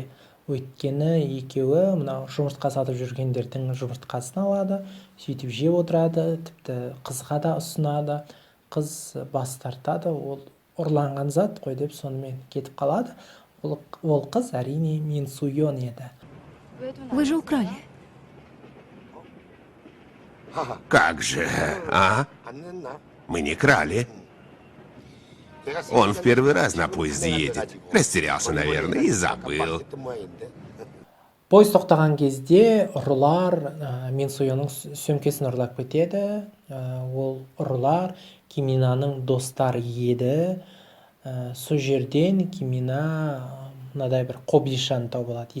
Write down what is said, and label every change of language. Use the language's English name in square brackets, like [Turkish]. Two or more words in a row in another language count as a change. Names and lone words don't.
[Kazakh] Өйткені екеуі мынау жұмыртқа сатып жүргендердің жұмыртқасын алады, сөйтіп жеп отырады, тіпті қызға да ұсынады. Қыз бас тартады, ол ұрланған зат қой деп сонымен кетіп қалады. Ол қыз әрине Мин Суйон еді. [Russian] Вы же украли. Как же, а? Мы не крали. Он в первый раз на поезде едет. Растерялся, наверное, и забыл. [Kazakh] Пойыз тоқтаған кезде ұрылар Мин Суйонның сөмкесін ұрлап кетеді. Ол ұрылар Киминаның достары еді. Сол жерден Кимина мынадай бір қобдишаны тауып алады.